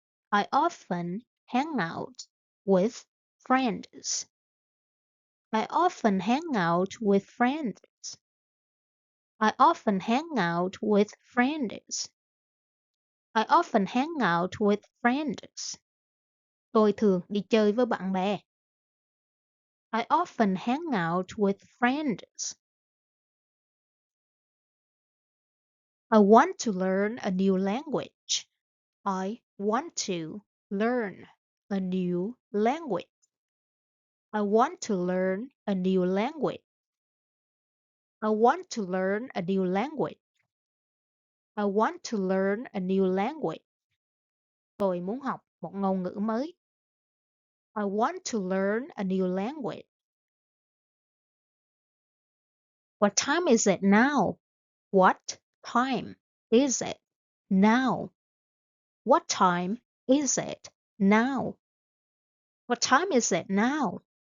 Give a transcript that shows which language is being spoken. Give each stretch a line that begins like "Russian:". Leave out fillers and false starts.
English: I often hang out with friends. I often hang out with friends. I often hang out with friends. I often hang out with friends.
Vietnamese: Tôi thường đi chơi với bạn bè.
English: I often hang out with friends. I want to learn a new language. I want to learn a new language. I want to learn a new language. I want to learn a new language. I want to learn a new language.
Vietnamese: Tôi muốn học một ngôn ngữ mới.
English: I want to learn a new language. What time is it now? What time is it now? What time is it now? What time is it now?